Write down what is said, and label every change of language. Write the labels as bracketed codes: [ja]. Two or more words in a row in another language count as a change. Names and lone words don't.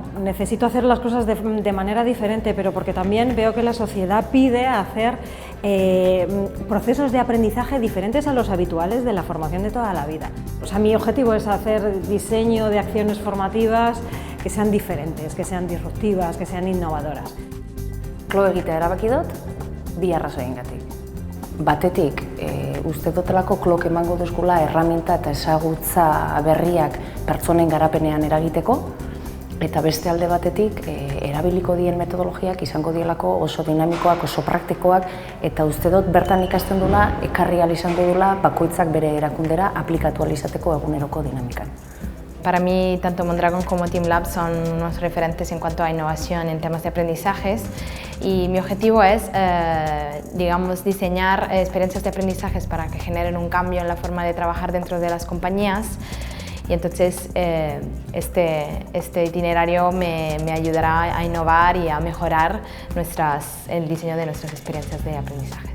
[es] Necesito hacer las cosas de manera diferente, pero porque también veo que la sociedad pide hacer procesos de aprendizaje diferentes a los habituales de la formación de toda la vida. O sea, mi objetivo es hacer diseño de acciones formativas que sean diferentes, que sean disruptivas, que sean innovadoras. [eu] CLO egitea erabaki dut, bi arrazoiengatik. Batetik, uste dutelako CLOk emango duzgula erraminta eta ezagutza berriak pertsonen garapenean eragiteko, eta beste alde batetik, erabiliko dien metodologiak izango dielako oso dinamikoak, oso praktikoak, eta uste dut bertan ikasten dula, ekarri ahal izango dula bakoitzak bere erakundera aplikatu ahal izateko eguneroko dinamikan. [es] Para mí, tanto Mondragon como Teamlab son unos referentes en cuanto a innovación en temas de aprendizajes y mi objetivo es, digamos, diseñar experiencias de aprendizajes para que generen un cambio en la forma de trabajar dentro de las compañías y entonces este itinerario me ayudará a innovar y a mejorar el diseño de nuestras experiencias de aprendizajes.